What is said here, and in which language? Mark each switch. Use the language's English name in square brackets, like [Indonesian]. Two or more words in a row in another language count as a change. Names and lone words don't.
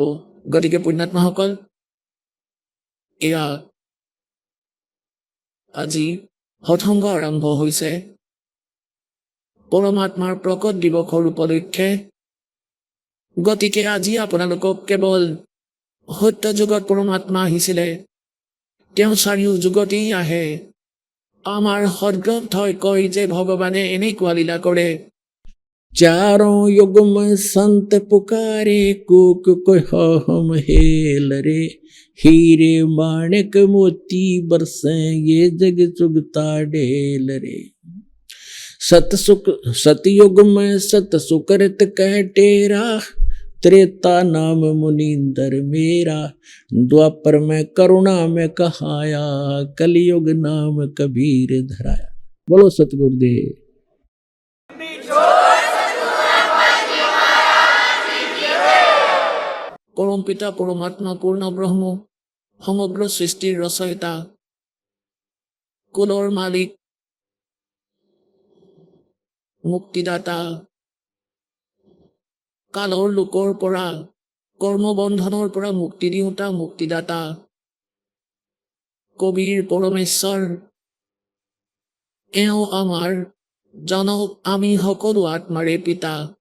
[Assamese] গতিকে পুণ্যাত্মাসকল, এয়া আজি সৎসংগ আৰম্ভ হৈছে পৰমাত্মাৰ প্ৰকট দিৱসৰ উপলক্ষে। গতিকে আজি আপোনালোকক কেৱল সত্য যুগত পৰমাত্মা আহিছিলে, তেওঁ চাৰিও যুগতেই আহে। আমাৰ সৎগ্ৰন্থই কয় যে ভগৱানে এনেকুৱা লীলা কৰে। [Hindi] चारों युग में संत पुकारे कोक को हम हेल रे हीरे माणिक मोती बरसे ये जग चुगता ढेल रे। सतयुग में सत सुकृत कह टेरा त्रेता नाम मुनींदर मेरा द्वापर में करुणा में कहाया कलयुग नाम कबीर धराया। बोलो सतगुरुदेव। [Assamese] পৰম পিতা পৰমাত্মা পূৰ্ণ ব্ৰহ্ম সমগ্ৰ সৃষ্টিৰ ৰচয়িতা কুলৰ মালিক মুক্তিদাতা কালৰ লোকৰ পৰা কৰ্মবন্ধনৰ পৰা মুক্তি দিওঁতা মুক্তিদাতা কবিৰ পৰমেশ্বৰ, এওঁ আমাৰ জনক আমি সকলো আত্মাৰে পিতা।